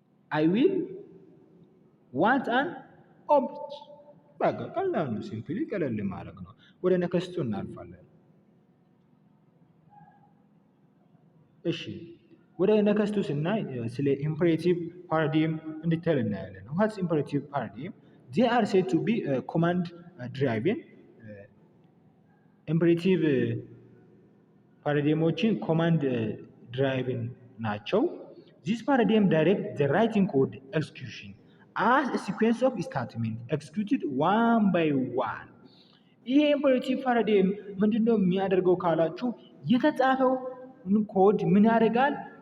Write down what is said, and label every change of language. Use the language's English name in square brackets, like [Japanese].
[English] አይ ዊል ዋንት አን ኦብጀክት [Amharic] በቃ ቀላል ነው። ሲምፕሊ ቀለል ማለት ነው። ወደ ነከስቱ እናልፋለን። እሺ ወደ ነከስቱ ስናይ ስለ ኢምፔሬቲቭ ፓራዳይም እንዲቴል እናያለን። [English] ዋትስ ኢምፔሬቲቭ ፓራዳይም? they are said to be command driven [Amharic] ኢምፔሬቲቭ ፓራዳይሞችን ኮማንድ ድራይቭን ናቸው። [English] this paradigm direct the writing code execution as a sequence of statements executed one by one. [Amharic] ይሄ ኢምፔሬቲቭ ፓራዳይም ምንድነው የሚያደርገው ካላችሁ የተጻፈው ኮድ ምን ያደርጋል?